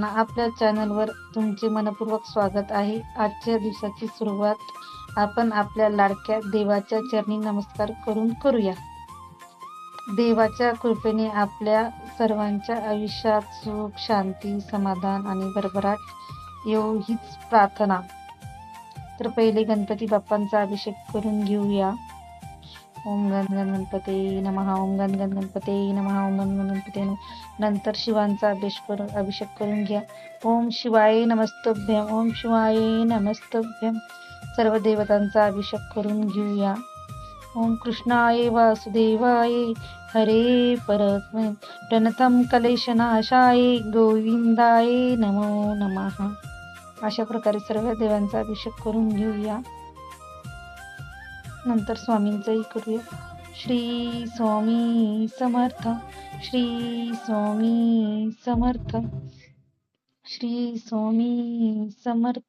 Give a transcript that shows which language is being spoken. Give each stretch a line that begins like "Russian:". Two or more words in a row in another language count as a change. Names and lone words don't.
Marathi: आपल्या चॅनलवर तुमचे मनपूर्वक स्वागत आहे. आजच्या दिवसाची सुरुवात आपण आपल्या लाडक्या देवाच्या चरणी नमस्कार करून करूया. देवाच्या कृपेने आपल्या सर्वांच्या आयुष्यात सुख, शांती, समाधान आणि भरभराट येवो हीच प्रार्थना. तर पहिले गणपती बाप्पांचा अभिषेक करून घेऊया.
Sanskrit: ओम गण गणपते नमः. ओम गण गणपते नमः. ओम गण गणपते नमः.
Marathi: नंतर शिवांचा अभिषेक करून घ्या.
Sanskrit: ओम शिवाय नमस्तभ्यम. ओम शिवाय नमस्तभ्यम.
Marathi: सर्व देवतांचा अभिषेक करून घेऊया.
Sanskrit: ओम कृष्णाय वासुदेवाय हरे परमे प्रणतम कलेशनाशाय गोविंदाय नमो नमः.
Marathi: अशा प्रकारे सर्व देवांचा अभिषेक करून घेऊया. नंतर स्वामींचंही करूया. श्री स्वामी समर्थ. श्री स्वामी समर्थ. श्री स्वामी समर्थ.